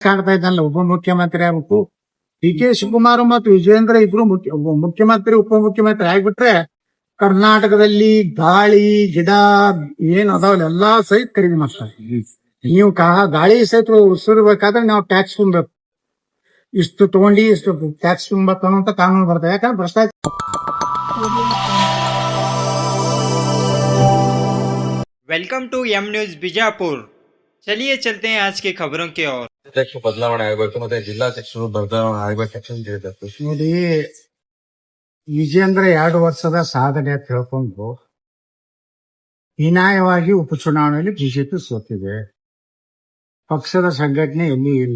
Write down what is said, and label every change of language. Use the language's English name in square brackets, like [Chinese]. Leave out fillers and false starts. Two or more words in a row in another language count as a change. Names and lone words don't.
[Kannada] ಕಾಣ್ತಾ ಇದ್ದಲ್ಲ ಉಪಮುಖ್ಯಮಂತ್ರಿ ಆಗ್ಬೇಕು. ಡಿ ಕೆ ಶಿವಕುಮಾರ್ ಮತ್ತು ವಿಜೇಂದ್ರ ಇಬ್ರು ಮುಖ್ಯಮಂತ್ರಿ ಉಪಮುಖ್ಯಮಂತ್ರಿ ಆಗ್ಬಿಟ್ರೆ ಕರ್ನಾಟಕದಲ್ಲಿ ಗಾಳಿ ಗಿಡ ಏನ್ ಅದಾವಲ್ಲ ಎಲ್ಲಾ ಸಹಿತ ಖರೀದಿ ಮಾಡ್ತಾರೆ. ನೀವು ಗಾಳಿ ಸಹಿತ ಉಸಿರ್ಬೇಕಾದ್ರೆ ನಾವು ಟ್ಯಾಕ್ಸ್ ತುಂಬಬೇಕು, ಇಷ್ಟು ತಗೊಂಡಿ ಇಷ್ಟು ಟ್ಯಾಕ್ಸ್ ತುಂಬಬೇಕು ಅನ್ನೋ ಕಾನೂನು ಬರ್ತದೆ. ಯಾಕಂದ್ರೆ ಭ್ರಷ್ಟಾಚಾರ. [English] welcome to M News Bijapur. [Hindi] चलिए चलते हैं आज की खबरों की ओर। [Kannada] ಅಧ್ಯಕ್ಷ ಬದಲಾವಣೆ ಆಗಬೇಕು ಮತ್ತೆ ಜಿಲ್ಲಾಧ್ಯಕ್ಷರು ಬದಲಾವಣೆ ಆಗ್ಬೇಕು ನೋಡಿ, ವಿಜೇಂದ್ರ 2 ವರ್ಷದ ಸಾಧನೆ ಅಂತ ಹೇಳ್ಕೊಂಡು ಹೀನಾಯವಾಗಿ ಉಪಚುನಾವಣೆಯಲ್ಲಿ ಬಿಜೆಪಿ ಸೋತಿದೆ. ಪಕ್ಷದ ಸಂಘಟನೆ ಎಲ್ಲಿ ಇಲ್ಲ.